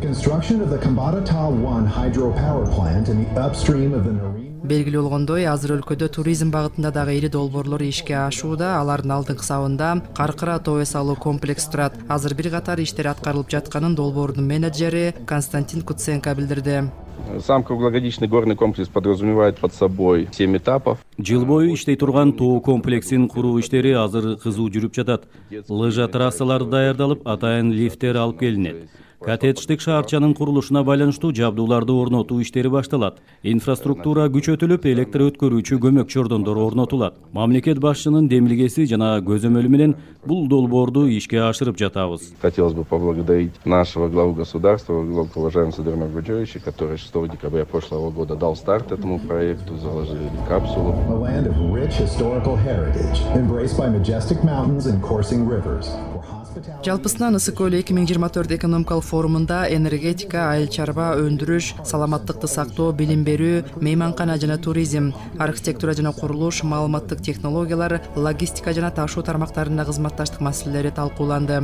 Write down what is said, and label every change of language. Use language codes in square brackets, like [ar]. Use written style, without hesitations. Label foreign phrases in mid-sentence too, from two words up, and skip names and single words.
[ky] Белгилүү болгондой, азыр өлкөдө туризм багытында дагы ири долбоорлор ишке ашууда. Алардын алдыңкы сабында Каркыра тоо эс алуу комплекси турат. Азыр бир катар иштер аткарылып жатканын долбоордун менеджери Константин Куценко билдирди. [ru] Сам круглогодичный горный комплекс подразумевает под собой 7 этапов. [ky] Жыл бою иштей турган тоо комплексин куруу иштери азыр кызуу жүрүп жатат. Лыжа трассалары даярдалып, атайын лифттер алып келинет. Коттедждик шаарчанын курулушуна байланыштуу жабдууларды орнотуу иштери башталат. Инфраструктура күчөтүлүп, электр өткөрүүчү көмөкчү ордондор орнотулат. Мамлекет башчынын демилгеси жана көзөмөлү менен бул долбоорду ишке ашырып жатабыз. [ru] Хотелось бы поблагодарить нашего главу государства, уважаемого Садырна Гуджевича, который 6 декабря прошлого года дал старт этому проекту, заложили капсулу. [ky] Жалпысынан Ысык көлү 2024 экономикалык форумунда энергетика, айыл чарба, өндүрүш, саламаттыкты сактоо, билим берүү, мейманкана жана туризм, архитектура жана курулуш, маалыматтык технологиялар, логистика жана ташуу тармактарында кызматташтык маселелери талкууланды.